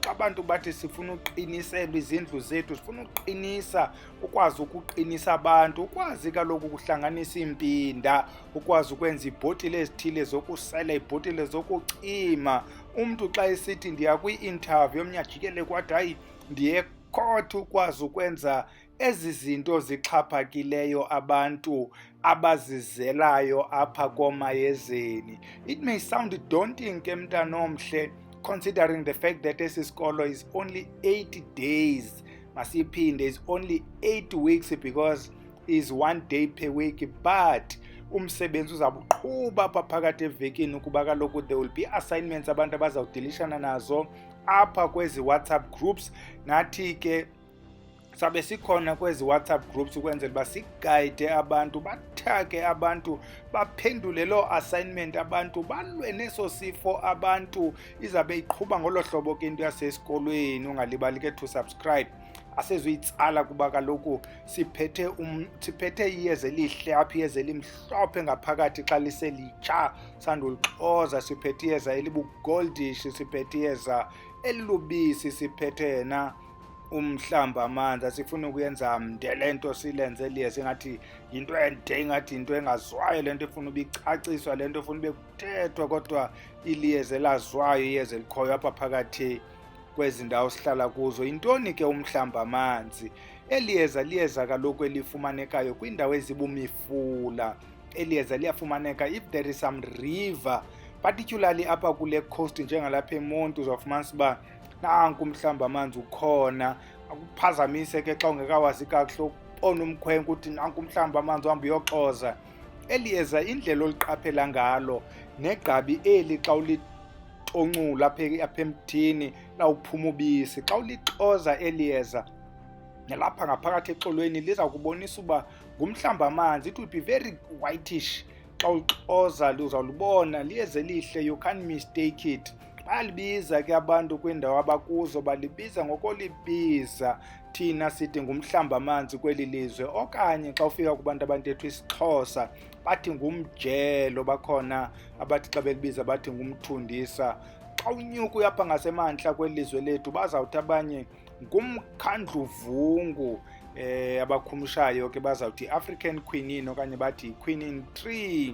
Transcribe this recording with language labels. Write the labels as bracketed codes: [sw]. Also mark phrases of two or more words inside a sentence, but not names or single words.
[xh] Xa abantu bathi sifuna uqiniselwa izindlu zethu, sifuna uqinisa, ukwazi ukuqinisa abantu, ukwazi kaloku ukuhlanganisa iimpinda, ukwazi ukwenza iibhotile ezithile zokusela, iibhotile zokucima. Umntu xa esithi ndiya kwi-interview omnye ajikele kwathi hayi ndiye court, ukwazi ukwenza ezi zinto zixhaphakileyo abantu abazizelayo apha komayezeni. [en] It may sound daunting [xh] ke mntanomhle, [en] considering the fact that [xh] esi sikolo [en] is only 8 days. Masiphinde, is only 8 weeks because is 1 day per week, but [xh] umsebenzi uzabuqhuba apha phakathi evekini ukuba kaloku [en] there will be assignments [xh] abantu abazawudilishana nazo apha kwezi [en] WhatsApp groups. [xh] Nathi ke sabe sikhona kwezi WhatsApp groups ukwenzela uba sigayide abantu, bathake abantu, baphendule loo assignment, abantu balwe neso sifo. Abantu izabe iqhuba ngolo hlobo ke into yasesikolweni. Ungalibali ke [en] to subscribe, [xh] asezuyitsala kuba kaloku siphethe iyeza elihle apha, iyeza elimhlophe ngaphakathi xa liselitsha sandulixoza. Siphethe iyeza elibugoldish, siphethe iyeza elilubisi, siphethe na umhlambamanzi. Asifuna ukuyenza mde le nto silenze liyeza ingathi yinto ende, ingathi yinto engazwayo, le nto efuna uba icaciswa, le nto efuna ube kuthethwa, kodwa iliyeza elazwayo, iyeza elikhoyo apha phakathi kwezi ndawo sihlala kuzo. Yintoni ke umhlambamanzi? Eliyeza liyeza kaloku elifumanekayo kwiindawo ezibumifula. Eliyeza liyafumaneka [en] if there is some river, [xh] particularly apha kule coast njengalapha eMonti. Uzawufumanisa uba nanku umhlambamanzi ukhona. Akuphazamise ke xa ungekawazi kakuhle ubona umkhwenko uthi nanku umhlambamanzi uhamba uyoxoza. Eliyeza indlela oliqaphela ngalo negqabi eli xa ulitoncula apha emthini lawuphuma ubisi, xa ulixoza eliyeza nalapha ngaphakathi exolweni liza kubonisa uba ngumhlambamanzi. [en] It will be very whitish [xh] xa ulixoza, uzawulibona liyeza elihle, [en] you can't mistake it. [xh] Bayalibiza ke abantu kwindawo abakuzo, balibiza ngokolibiza. Thina sithi ngumhlambamanzi kweli lizwe, okanye xa ufika kubantu abantetho isiXhosa bathi ngumjelo. Bakhona abathi xa belibiza bathi ngumthundisa. Xa unyuka uyapha ngasemantla kweli lizwe lethu bazawuthi abanye ngumkhandluvungu, abakhumshayo ke bazawuthi [en] African quinine [xh] okanye bathi [en] quinine tree.